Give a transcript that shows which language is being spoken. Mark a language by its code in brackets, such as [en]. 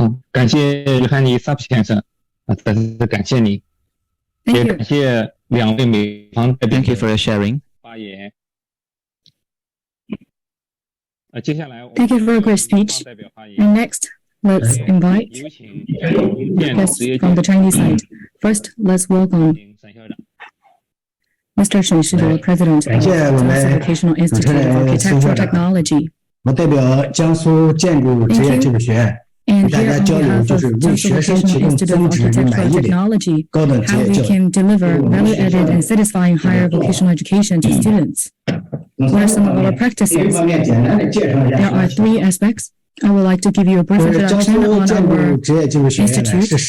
[zh] 感谢约翰尼·萨普先生再次感谢你，也感谢两位美方代表 [en] Thank you for your sharing. [zh] 发言。接下来 [en] Thank you for a great speech. And next, let's invite guests from the Chinese side. First, let's welcome Mr. Shen Shizhou, President of the Educational Institute of Architectural Technology. [zh] 我代表江苏建筑职业技术学院。 [en] And here on behalf of Jiangsu Educational Institute of Architectural Technology, how we can deliver value-added and satisfying higher vocational education to students. What are some of our practices? There are 3 aspects. I would like to give you a brief introduction on our institute.